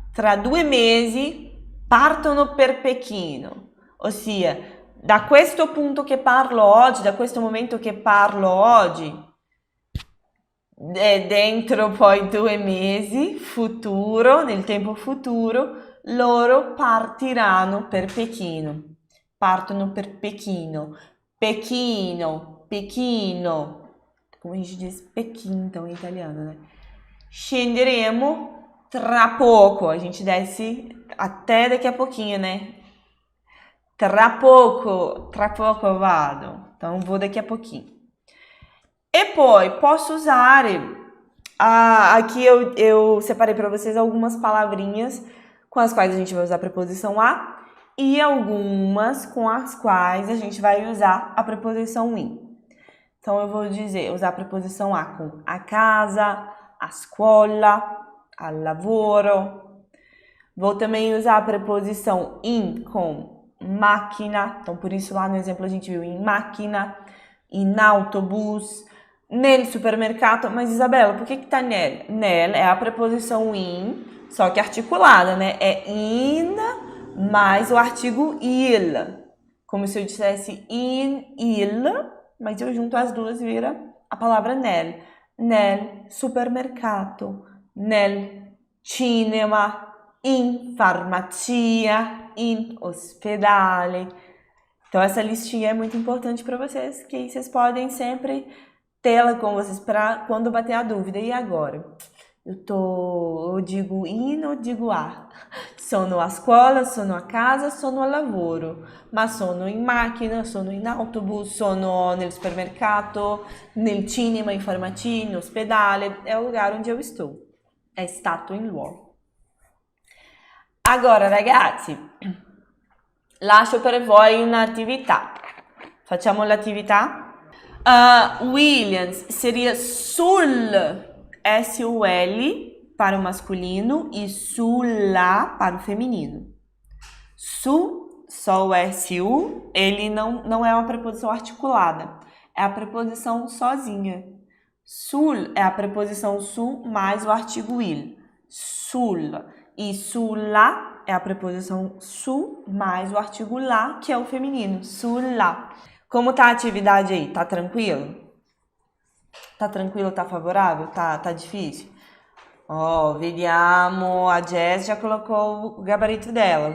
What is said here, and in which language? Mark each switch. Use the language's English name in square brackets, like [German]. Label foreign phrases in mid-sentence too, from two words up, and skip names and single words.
[Italian] Tra 2 mesi partono per Pechino. Ossia, da questo punto che parlo oggi, da questo momento che parlo oggi, dentro poi 2 mesi, futuro, nel tempo futuro, loro partiranno per Pechino. Partono per Pechino. Pechino. [Portuguese] Como a gente diz Pequim, então, em italiano, né? [Italian] Scenderemo tra poco. [Portuguese] A gente desce até daqui a pouquinho, né? [Italian] Tra poco vado. [Portuguese] Então, vou daqui a pouquinho. [Italian] E poi, [Portuguese] posso usar... aqui eu separei para vocês algumas palavrinhas com as quais a gente vai usar a preposição a e algumas com as quais a gente vai usar a preposição in. Então, eu vou usar a preposição a com a casa, [Italian] a scuola, al lavoro. [Portuguese] Vou também usar a preposição in com máquina. Então, por isso, lá no exemplo, a gente viu [Italian] in máquina, in autobus, nel supermercado. [Portuguese] Mas, Isabela, por que tá nel? Nel é a preposição in, só que articulada, né? É in mais o artigo il. Como se eu dissesse in, il, mas eu junto as duas vira a palavra nel. [Italian] Nel supermercato, nel cinema, in farmacia, in ospedale. [Portuguese] Então, essa listinha é muito importante para vocês, que aí vocês podem sempre tê-la com vocês para quando bater a dúvida. E agora? Eu digo in ou digo a? [Italian] Sono a scuola, sono a casa, sono al lavoro. Ma sono in macchina, sono in autobus, sono nel supermercato, nel cinema, in farmacia, in ospedale. [Portuguese] É o lugar onde eu estou. [Italian] È stato in luogo. Agora, ragazzi, lascio per voi un'attività. Facciamo l'attività? [Portuguese] Williams seria sul, S-U-L, para o masculino e sulla para o feminino. Su, só o S-U, ele não é uma preposição articulada, é a preposição sozinha. Sul é a preposição su mais o artigo il. Sul. E sulla é a preposição su mais o artigo la, que é o feminino. Sulla. Como tá a atividade aí? Tá tranquilo? Tá tranquilo? Tá favorável? Tá difícil? Ó, vediamo. A Jess já colocou o gabarito dela.